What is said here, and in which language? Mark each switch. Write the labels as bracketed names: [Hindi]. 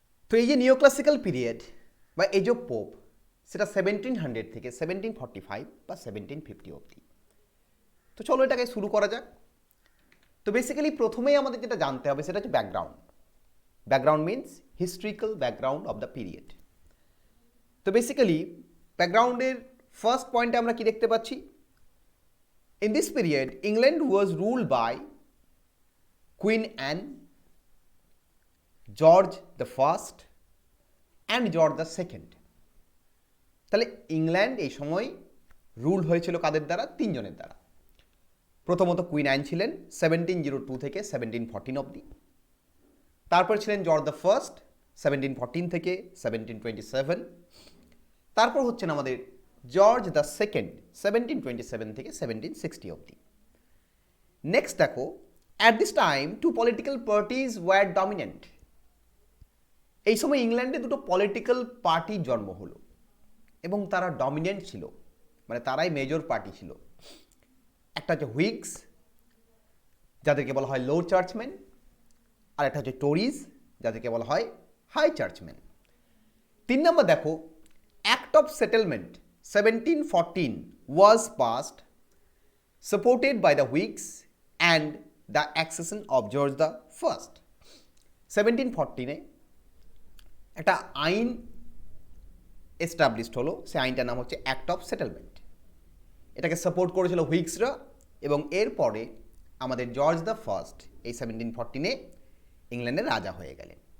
[Bangla] তো এই যে নিও ক্লাসিক্যাল পিরিয়ড বা এজ অফ পোপ, সেটা 1700 থেকে 1745 বা 1750 অবধি। তো চলো এটাকে শুরু করা যাক। তো বেসিক্যালি প্রথমেই আমাদের যেটা জানতে হবে সেটা হচ্ছে background. Background means historical background of the period. তো বেসিক্যালি ব্যাকগ্রাউন্ডের ফার্স্ট পয়েন্টে আমরা কি দেখতে পাচ্ছি? [English] In this period, England was ruled by Queen Anne, George the First and George the Second. [Bangla] তাহলে ইংল্যান্ড এই সময় রুল হয়েছিল কাদের দ্বারা? তিনজনের দ্বারা। প্রথমত কুইন অ্যান ছিলেন 1702 থেকে 1714 অবধি। তারপর ছিলেন জর্জ দ্য ফার্স্ট 1714 থেকে 1727। তারপর হচ্ছেন আমাদের জর্জ দ্য সেকেন্ড 1727 থেকে 1760 অবধি। [English] next [Bangla] দেখো, [English] At this time two political parties were dominant. [Bangla] এই সময় ইংল্যান্ডে দুটো পলিটিক্যাল পার্টির জন্ম হলো এবং তারা ডমিনেন্ট ছিল, মানে তারাই মেজর পার্টি ছিল। একটা হচ্ছে হুইগস, যাদেরকে বলা হয় লো চার্চম্যান, আর একটা হচ্ছে টোরিজ, যাদেরকে বলা হয় হাই চার্চম্যান। 3 নম্বর দেখো, [English] Act of settlement 1714 was passed supported by the Whigs and the accession of George the First. [Bangla] 1714 একটা আইন এস্টাবলিশড হলো, সেই আইনটার নাম হচ্ছে অ্যাক্ট অফ সেটেলমেন্ট। এটাকে সাপোর্ট করেছিল হুইগসরা এবং এরপরে আমাদের জর্জ দ্য ফার্স্ট এই 1714 ইংল্যান্ডের রাজা হয়ে গেলেন।